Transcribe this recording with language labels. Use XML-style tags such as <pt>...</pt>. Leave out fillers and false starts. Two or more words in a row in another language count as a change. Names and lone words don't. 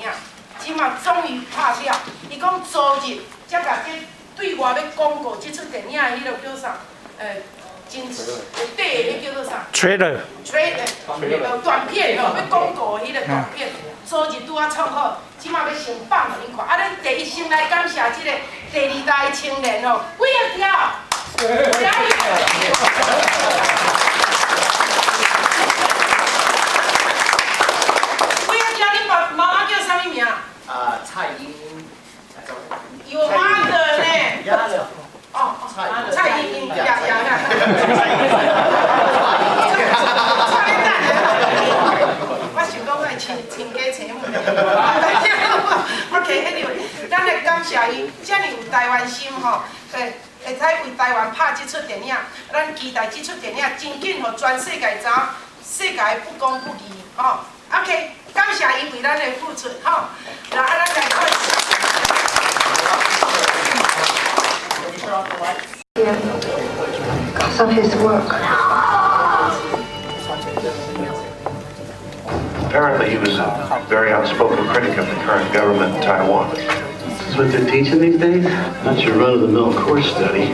<nan>即嘛终于拍了，伊讲昨日才甲这对外要公告即出电影的迄落叫啥？真短的迄叫做啥？Trailer。短片哦，要公告的迄个短片，昨日拄啊创好，即嘛要先放互恁看。咱第一先来感谢即个第2代青年哦 ，Willy Tiao。Willy Tiao，恁妈妈叫啥物名？蔡英。有mother呢？哦，蔡英英呀。我想讲我亲家亲母呢。</nan> <en>OK，anyway，</en> <nan>咱来感谢伊，遮尔有台湾心吼，会使为台湾拍即出电影，咱期待即出电影真紧，互全世界知影，世界不公不义吼。OK， 感谢伊为咱的付出吼，来，咱来开始。</nan> <en>Because of his work. Apparently, he was a very outspoken critic of the current government in Taiwan. This is what they're teaching these days? Not your run-of-the-mill course study.</en>